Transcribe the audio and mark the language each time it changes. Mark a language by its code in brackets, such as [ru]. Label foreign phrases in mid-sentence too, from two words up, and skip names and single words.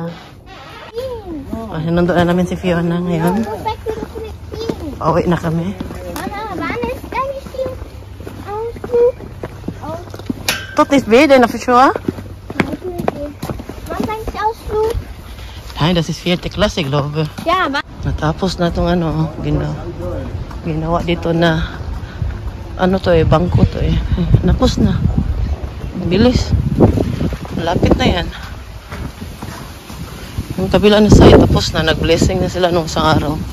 [tl] Nandun na namin si Fiona ngayon. Pauwi na kami. Tot is beide na Fiona. Ay, [de] das ist 4. Klasse, glaube ich. Ja, [tl] Natapos na itong ginawa dito na bangko to Napos na. Bilis. Malapit na yan. Yung kabila na side, tapos na. Nag-blessing na sila nung isang araw.